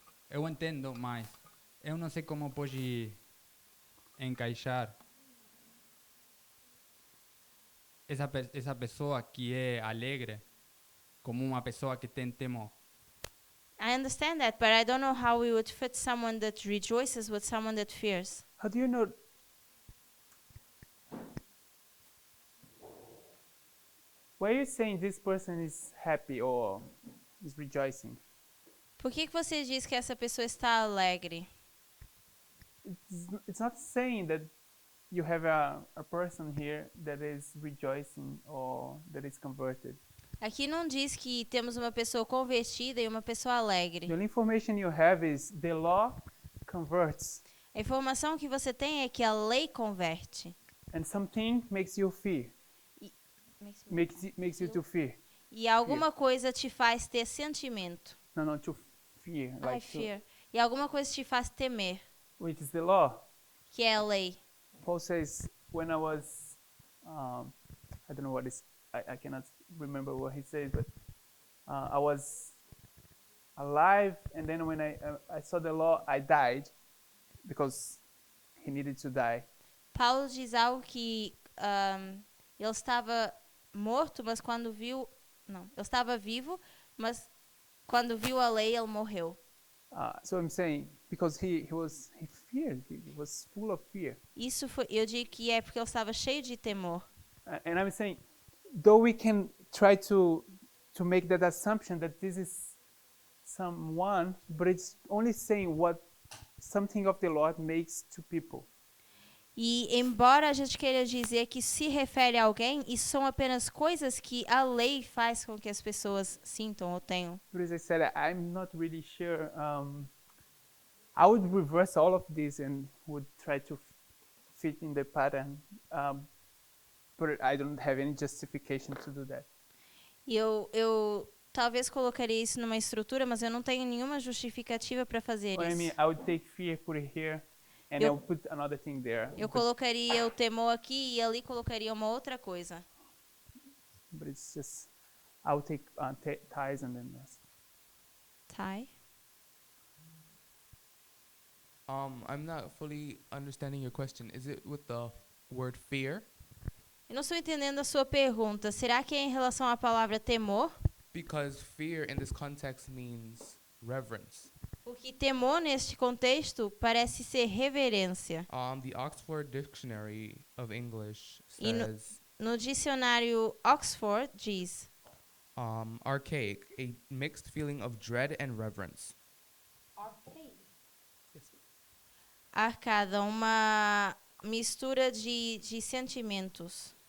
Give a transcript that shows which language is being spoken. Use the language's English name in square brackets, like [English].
[Portuguese] Eu entendo, mas eu não sei como pode encaixar essa pessoa que é alegre como uma pessoa que tem temor. [English] I understand that, but I don't know how we would fit someone that rejoices with someone that fears. How do you know? Why are you saying this person is happy or is rejoicing? [Portuguese] Por que você diz que essa pessoa está alegre? [English] It's not saying that you have a person here that is rejoicing or that is converted. [Portuguese] Aqui não diz que temos uma pessoa convertida e uma pessoa alegre. [English] The only information you have is the law converts, [Portuguese] A informação que você tem é que a lei converte. [English] and something makes you fear, makes you to fear. [Portuguese] E alguma coisa te faz ter sentimento. [English] No, to fear, I like fear. [Portuguese] E alguma coisa te faz temer, [English] which is the law. [Portuguese] que é a lei. [English] Paul says, when I was, I don't know what is, I cannot remember what he says, but I was alive, and then when I saw the law, I died because he needed to die. [Portuguese] Paulo diz algo que ele estava morto, mas quando viu... Não, ele estava vivo, mas quando viu a lei, ele morreu. [English] So I'm saying, because he feared, he was full of fear. [Portuguese] Isso foi, eu digo que é porque ele estava cheio de temor. [English] And I'm saying, though we can try to make that assumption that this is someone, but it's only saying what something of the Lord makes to people. [Portuguese] E embora a gente queira dizer que se refere a alguém, isso são apenas coisas que a lei faz com que as pessoas sintam ou tenham. [English] But as I said, I'm not really sure. I would reverse all of this and would try to fit in the pattern, but I don't have any justification to do that. [Portuguese] E eu talvez colocaria isso numa estrutura, mas eu não tenho nenhuma justificativa para fazer [English] What I mean, [Portuguese] isso. [English] I would take fear, put it here, and I would put another thing there. [Portuguese] Eu colocaria o temor aqui e ali colocaria uma outra coisa. [English] But it's just, I would take ties and then this. [Portuguese] Tá? [English] I'm not fully understanding your question. Is it with the word fear? [Portuguese] Eu não estou entendendo a sua pergunta. Será que é em relação à palavra temor? [English] Because fear in this context means reverence. [Portuguese] Porque temor neste contexto parece ser reverência. [English] The Oxford Dictionary of English [Portuguese] E [English] says [Portuguese] no dicionário Oxford diz: [English] archaic, a mixed feeling of dread and reverence. [Portuguese] Arcada, uma mistura de sentimentos.